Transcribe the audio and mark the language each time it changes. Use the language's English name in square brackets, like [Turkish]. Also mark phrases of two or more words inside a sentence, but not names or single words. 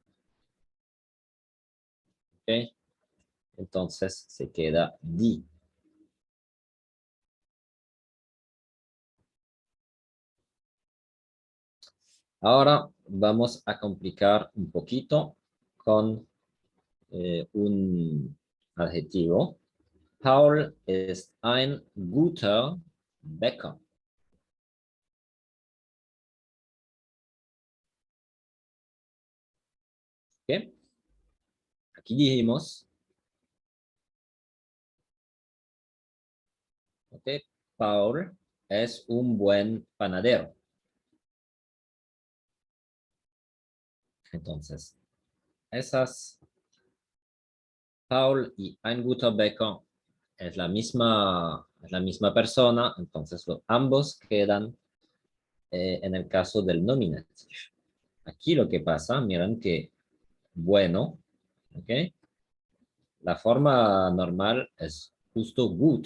[Spanish] ¿Okay? Entonces se queda die. Ahora vamos a complicar un poquito con un adjetivo. [German] Paul ist ein guter Bäcker. [Spanish] ¿Okay? Aquí dijimos, okay, Paul es un buen panadero. Entonces, esas Paul y [German] ein guter Bäcker [Spanish] es la misma persona, entonces ambos quedan en el caso del nominativ. Aquí lo que pasa, miren que bueno, ¿ok? La forma normal es justo gut.